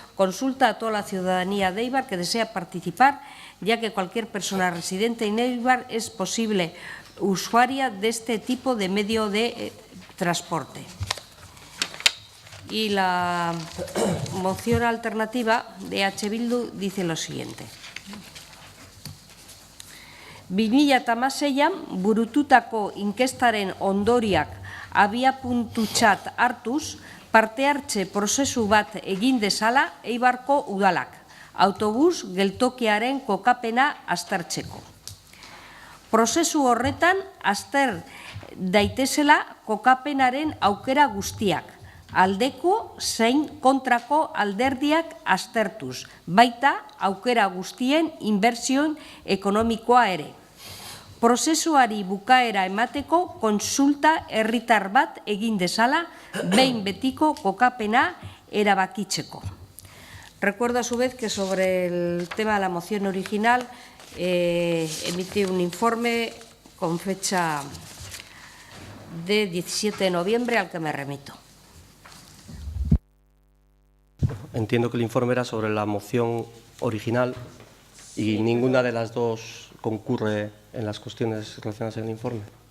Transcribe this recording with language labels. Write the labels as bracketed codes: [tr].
[es] Consulta a toda la ciudadanía de Eibar que desea participar, ya que cualquier persona residente en Eibar es posible usuaria de este tipo de medio de transporte. Y la moción alternativa de H. Bildu dice lo siguiente. [eu] 2016an burututako inkestaren ondoriak abiapuntutzat hartuz, parte hartze prozesu bat egin dezala Eibarko udalak, autobus geltokiaren kokapena aztertzeko. Prozesu horretan azter daitezela kokapenaren aukera guztiak, aldeko zein kontrako alderdiak aztertuz, baita aukera guztien inbertsioen ekonomikoa ere. Prozesuari bukaera emateko konsulta herritar bat egin dezala, behin betiko kokapena erabakitzeko. [es] Recuerdo a su vez que sobre el tema de la moción original emite un informe con fecha de 17 de noviembre al que me remito. Entiendo que el informe era sobre la moción original y ninguna de las dos concurre en las cuestiones relacionadas en el informe.